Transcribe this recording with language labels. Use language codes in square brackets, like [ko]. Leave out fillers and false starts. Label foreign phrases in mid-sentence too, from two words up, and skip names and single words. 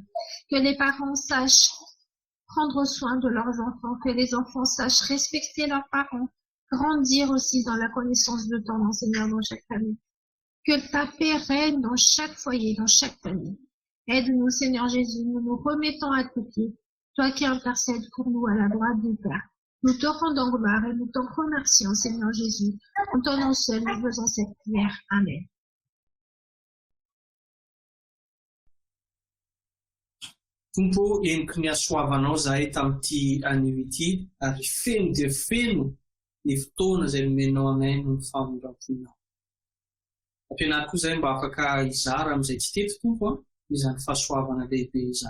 [fr] Que les parents sachent prendre soin de leurs enfants, que les enfants sachent respecter leurs parents, grandir aussi dans la connaissance de ton nom, Seigneur, dans chaque famille. Que ta paix règne dans chaque foyer, dans chaque famille. Aide-nous, Seigneur Jésus, nous nous remettons à tes pieds, toi qui intercèdes pour nous à la droite du Père. Nous te rendons gloire et nous te remercions, Seigneur Jésus. En ton nom seul, nous faisons cette prière. Amen. [mg] Tompo, eniko ny asoavanao zahay tamin'ity anio ity, ary feno dia feno ny fotoana izay nomenao anay no famonram-ponao. Ampianary koa izay mba afaka hizara amin'izay tsy teto tompo izany fahasoavana lehibe izany.